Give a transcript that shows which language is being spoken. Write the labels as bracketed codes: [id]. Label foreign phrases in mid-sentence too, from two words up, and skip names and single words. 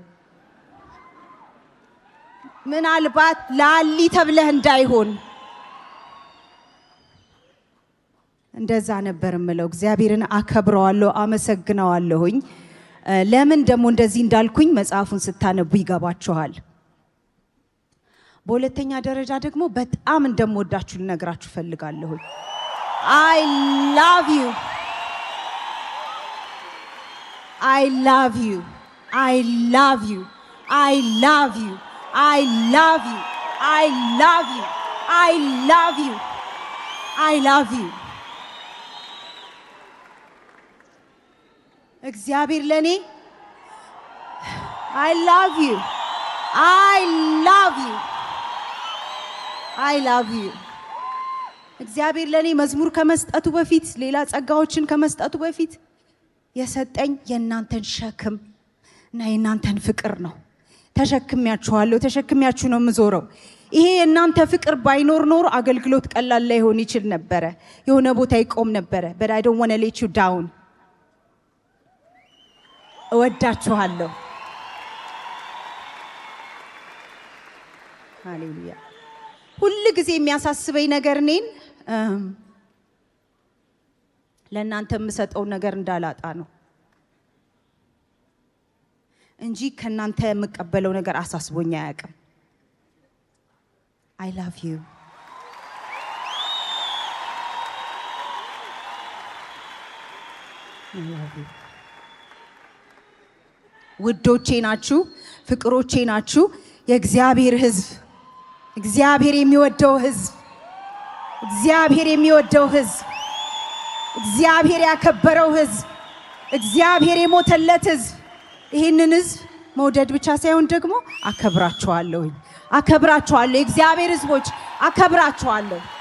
[am] ምናልባት ላሊ ተብለህ እንዳይሆን እንደዛ ነበር እምለው። እግዚአብሔርን አከብረዋለሁ፣ አመሰግነዋለሁኝ። ለምን ደግሞ እንደዚህ እንዳልኩኝ መጽሐፉን ስታነቡ ይገባችኋል። በሁለተኛ ደረጃ ደግሞ በጣም እንደምወዳችሁ ልነግራችሁ ፈልጋለሁ። [en] I love you. I love you. I love you. I love you. I love you. I love you. I love you. I love you. [am] እግዚአብሔር ለኔ [en] I love you. I love you. I love you. [am] እግዚአብሔር ለኔ መዝሙር ከመስጠቱ በፊት ሌላ ጸጋዎችን ከመስጠቱ በፊት የሰጠኝ የእናንተን ሸክም እና የእናንተን ፍቅር ነው። ተሸክሚያችኋለሁ፣ ተሸክሚያችሁ ነው የምዞረው። ይሄ የእናንተ ፍቅር ባይኖር ኖሮ አገልግሎት ቀላል ላይሆን ይችል ነበረ፣ የሆነ ቦታ ይቆም ነበረ። [en] but I don't want to let you down. [am] እወዳችኋለሁ። ሃሌሉያ። ሁሉ ጊዜ የሚያሳስበኝ ነገር እኔን ለእናንተ የምሰጠው ነገር እንዳላጣ ነው እንጂ ከእናንተ የምቀበለው ነገር አሳስቦኝ አያውቅም። [en] I love you. I love you. [am] ውዶቼ ናችሁ፣ ፍቅሮቼ ናችሁ። የእግዚአብሔር ሕዝብ እግዚአብሔር የሚወደው ሕዝብ፣ እግዚአብሔር የሚወደው ሕዝብ፣ እግዚአብሔር ያከበረው ሕዝብ፣ እግዚአብሔር የሞተለት ሕዝብ። ይህንን ሕዝብ መውደድ ብቻ ሳይሆን ደግሞ አከብራቸዋለሁ። የእግዚአብሔር ሕዝቦች አከብራቸዋለሁ።